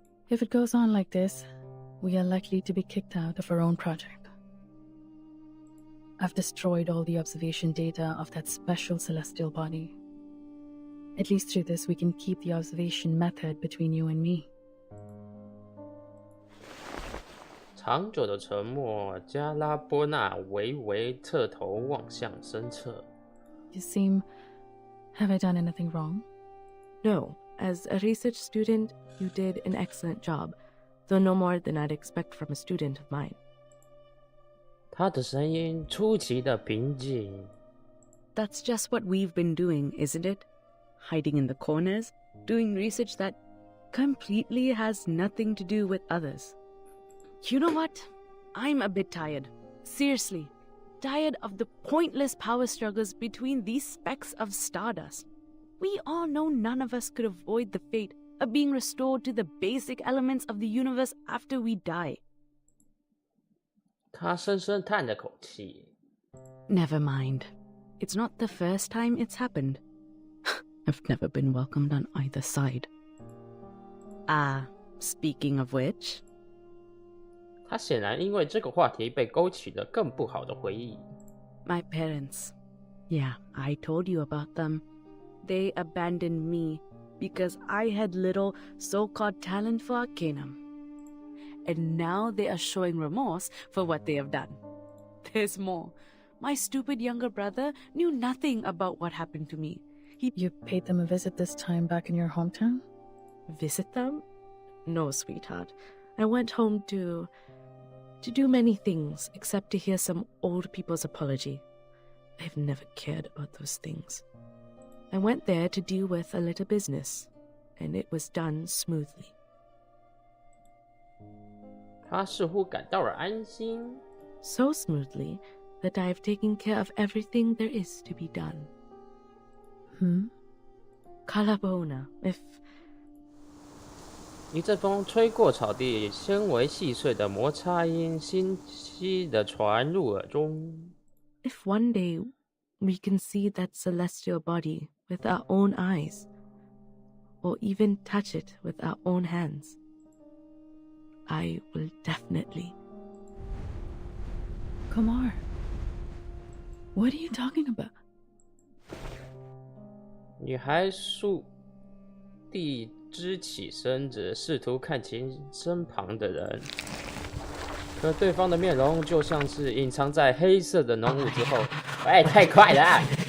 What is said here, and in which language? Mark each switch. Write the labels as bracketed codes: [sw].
[en] If it goes on like this, we are likely to be kicked out of our own project. I've destroyed all the observation data of that special celestial body. At least through this, we can keep the observation method between you and me. [zh] 长久的沉默，加拉波纳微微侧头望向身侧。 [en] You seem... Have I done anything wrong? No. As a research student, you did an excellent job, though no more than I'd expect from a student of mine. [zh] 他的声音出奇的平静。 [en] That's just what we've been doing, isn't it? Hiding in the corners, doing research that completely has nothing to do with others. You know what? I'm a bit tired. Seriously. Tired of the pointless power struggles between these specks of stardust. We all know none of us could avoid the fate of being restored to the basic elements of the universe after we die. [zh] 他深深叹了口气。 [en] Never mind. It's not the first time it's happened. I've never been welcomed on either side. Speaking of which... [zh] 他显然因为这个话题被勾起了更不好的回忆。 [en] My parents. Yeah, I told you about them. They abandoned me because I had little so-called talent for Arcanum. And now they are showing remorse for what they have done. There's more. My stupid younger brother knew nothing about what happened to me. You paid them a visit this time back in your hometown? Visit them? No, sweetheart. I went home to do many things except to hear some old people's apology. I've never cared about those things. I went there to deal with a little business, and it was done smoothly. [zh] 他似乎感到了安心。 [en] So smoothly that I've taken care of everything there is to be done. Kalabona, if... [zh] 一阵风吹过草地，纤维细碎的摩擦音清晰地传入耳中。 [en] If one day we can see that celestial body with our own eyes, or even touch it with our own hands, I will definitely. Kumar, what are you talking about? [zh] 女孩竖地支起身子，试图看清身旁的人，可对方的面容就像是隐藏在黑色的浓雾之后。喂，太快了啊！